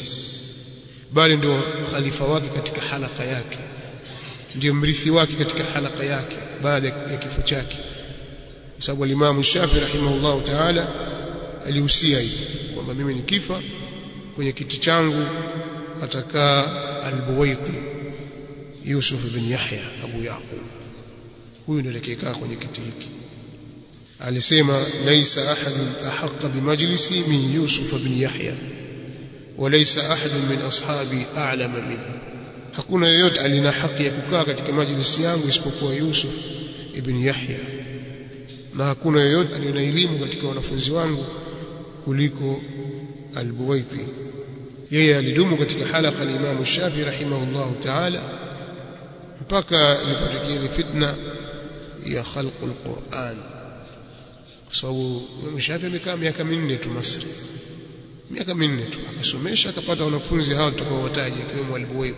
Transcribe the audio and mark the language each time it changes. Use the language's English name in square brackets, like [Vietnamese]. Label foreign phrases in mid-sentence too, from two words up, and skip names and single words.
[Swahili] bali ndio khalifa wake katika halaka yake, ndio mrithi wake katika halaka yake baada ya kifo chake, kwa sababu Imam Shafi [Arabic] رحمه الله تعالى [Swahili] alihusia hivi kwamba mimi nikifa kwenye kiti changu atakaa al-Buwaiti Yusuf bin Yahya Abu Yaqub, huyu ndiye aliyekaa kwenye kiti hiki. [Arabic] Alisema ليس أحد أحق بمجلسي من يوسف بن يحيى وليس أحد من أصحابي أعلم منه, [Swahili] hakuna yeyote alina haki ya kukaa katika majlisi yangu isipokuwa Yusuf ibn Yahya, na hakuna yeyote alina elimu katika wanafunzi wangu kuliko al-Buwaiti. Yeye alidumu katika halaka al-Imam Shafi [Arabic] رحمه الله تعالى [Swahili] mpaka ilipotokea fitna ya [Arabic] خلق القرآن, [Swahili] kwa sababu Imam Shafi amekaa miaka 4 tu Misri, miaka 4 tu akasomesha, akapata wanafunzi hao tutakaowataja akiwemo al-Buwaiti.